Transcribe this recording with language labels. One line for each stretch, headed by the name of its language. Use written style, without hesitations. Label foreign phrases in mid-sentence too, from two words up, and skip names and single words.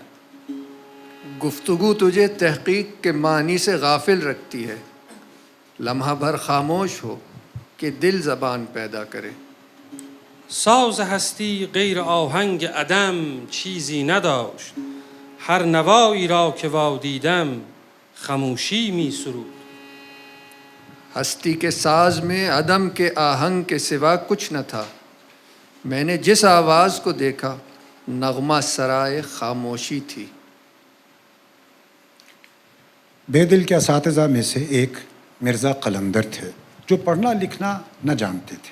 Urdu: گفتگو تجھے تحقیق کے معنی سے غافل رکھتی ہے، لمحہ بھر خاموش ہو کہ دل زبان پیدا کرے۔
Persian: ساز هستی غیر آهنگ عدم چیزی نداشت، هر نوایی را که وادیدم خموشی می سرود۔
Urdu: ہستی کے ساز میں عدم کے آہنگ کے سوا کچھ نہ تھا، میں نے جس آواز کو دیکھا نغمہ سرائے خاموشی تھی۔ بے دل کے اساتذہ میں سے ایک مرزا قلندر تھے جو پڑھنا لکھنا نہ جانتے تھے۔